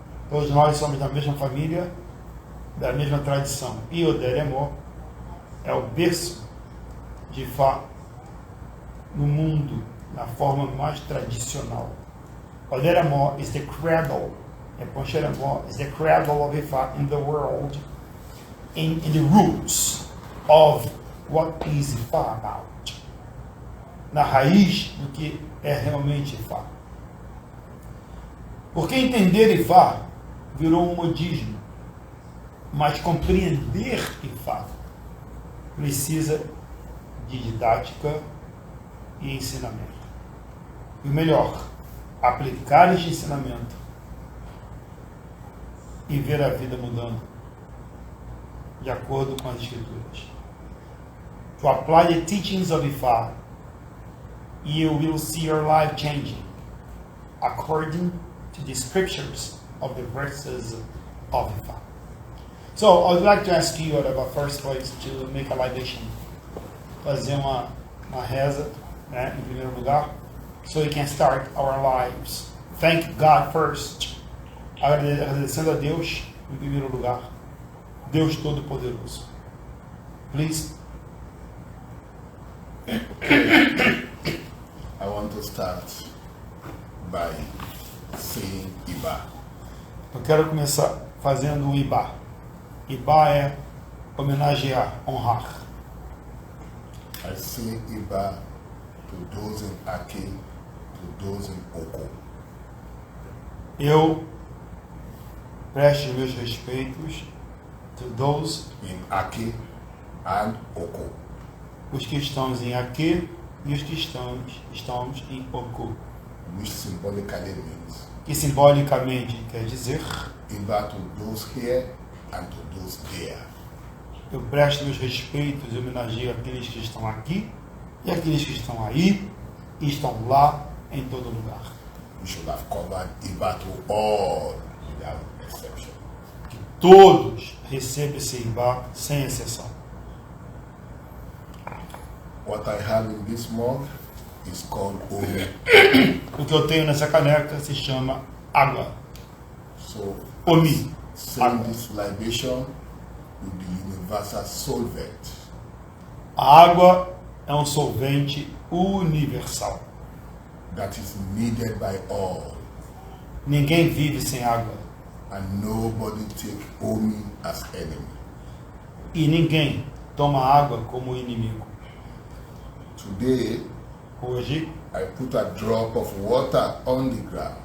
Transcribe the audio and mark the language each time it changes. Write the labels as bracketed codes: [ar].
[pt] Todos nós somos da mesma família, da mesma tradição. E o Nderemó é o berço de Ifá no mundo, na forma mais tradicional. O Nderemó [en] is the cradle. Epoção Remo is the cradle of Ifá in the world, in the roots of what is Ifá about. [pt] Na raiz do que é realmente Ifá. Porque entender Ifá virou um modismo, mas compreender Ifá precisa de didática e ensinamento. E o melhor, aplicar este ensinamento e ver a vida mudando de acordo com as escrituras. [en] To apply the teachings of Ifá, you will see your life changing according to the scriptures of the verses of Ifá. So, I would like to ask you, at the first place, to make a libation. [pt] Fazer uma reza, né, em primeiro lugar, [en] so we can start our lives. Thank God first. [pt] Agradecendo a Deus, em primeiro lugar. Deus Todo-Poderoso. [en] Please. I want to start by saying Iba. [pt] Eu quero começar fazendo o Ibá. Ibá é homenagear, honrar. [en] I say Iba to those in Ake, to those in Oko. [pt] Eu presto meus respeitos [en] to those, In Ake and Oko. [pt] os que estamos em Aque e os que estamos em Oku, [en] Which symbolically means [pt] que simbolicamente quer dizer, [en] Iba to those here and to those there. [pt] eu presto meus respeitos e homenageio aqueles que estão aqui e aqueles que estão aí e estão lá em todo lugar. [en] We should have covered Iba to all without exception. [pt] Que todos recebam esse Ibá sem exceção. [en] What I have in this mug is called Omi. [pt] O que eu tenho nessa caneca se chama água. [en] So, [yo] Omi. [en] saying this libation with the universal solvent. [pt] A água é um solvente universal. [en] That is needed by all. [pt] Ninguém vive sem água. [en] and nobody take Omi as enemy. [pt] E ninguém toma água como inimigo. [en] Today, [pt] Hoje, [en] I put a drop of water on the ground.